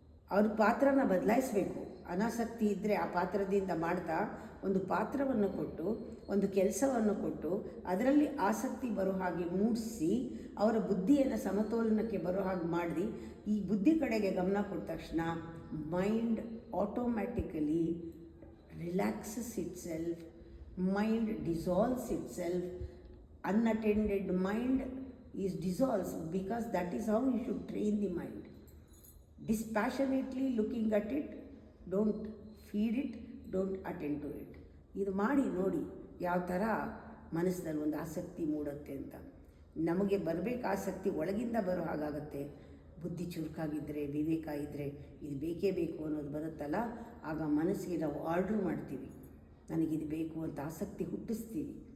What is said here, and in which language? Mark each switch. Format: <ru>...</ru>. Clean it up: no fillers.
<kn>ಅವ್ರ ಪಾತ್ರನ ಬದಲಾಯಿಸಬೇಕು. ಅನಾಸಕ್ತಿ ಇದ್ದರೆ ಆ ಪಾತ್ರದಿಂದ ಮಾಡ್ತಾ ಒಂದು ಪಾತ್ರವನ್ನು ಕೊಟ್ಟು, ಒಂದು ಕೆಲಸವನ್ನು ಕೊಟ್ಟು, ಅದರಲ್ಲಿ ಆಸಕ್ತಿ ಬರೋ ಹಾಗೆ ಮೂಡಿಸಿ, ಅವರ ಬುದ್ಧಿಯನ್ನು ಸಮತೋಲನಕ್ಕೆ ಬರೋ ಹಾಗೆ ಮಾಡಿ, ಈ ಬುದ್ಧಿ ಕಡೆಗೆ ಗಮನ ಕೊಟ್ಟ ತಕ್ಷಣ</kn> <en>mind automatically relaxes itself,</en> <kn>mind dissolves it self.</kn> <en>Unattended mind is dissolves, because that is how you should train the mind. Dispassionately looking at it, don't feed it, don't attend to it.</en> <kn>ಇದು ಮಾಡಿ ನೋಡಿ ಯಾವ ಥರ ಮನಸ್ಸಿನಲ್ಲಿ ಒಂದು ಆಸಕ್ತಿ ಮೂಡುತ್ತೆ ಅಂತ. ನಮಗೆ ಬರಬೇಕು ಆಸಕ್ತಿ, ಒಳಗಿಂದ ಬರೋ ಹಾಗಾಗತ್ತೆ. ಬುದ್ಧಿ ಚುರುಕಾಗಿದ್ದರೆ, ವಿವೇಕ ಇದ್ದರೆ, ಇದು ಬೇಕೇ ಬೇಕು ಅನ್ನೋದು ಬರುತ್ತಲ್ಲ, ಆಗ ಮನಸ್ಸಿಗೆ ನಾವು ಆರ್ಡ್ರ್ ಮಾಡ್ತೀವಿ, ನನಗಿದು ಬೇಕು ಅಂತ ಆಸಕ್ತಿ ಹುಟ್ಟಿಸ್ತೀವಿ.</kn>